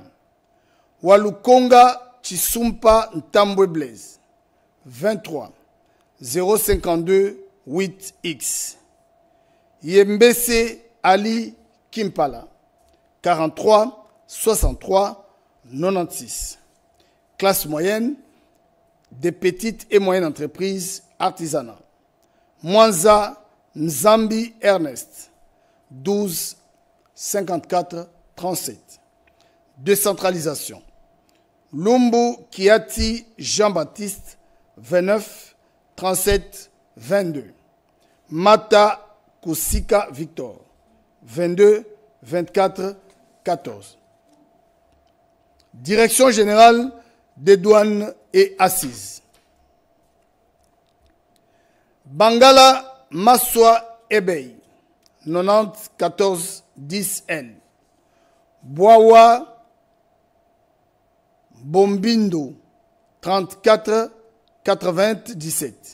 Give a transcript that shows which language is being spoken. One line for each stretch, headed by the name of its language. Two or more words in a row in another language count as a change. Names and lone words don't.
French: Walukonga Chisumpa Ntambwe Blaise, 23 052 8X. Yembese Ali Kimpala, 43 63 96. Classe moyenne, des petites et moyennes entreprises artisanales. Mwanza Nzambi Ernest, 12 54 37. Décentralisation. Lumbu Kiati Jean-Baptiste, 29 37 22. Mata Koussika Victor, 22 24 14. Direction générale des douanes et assises. Bangala Maswa Ebey, 90 14 10 L. Boawa Bombindo, 34 97.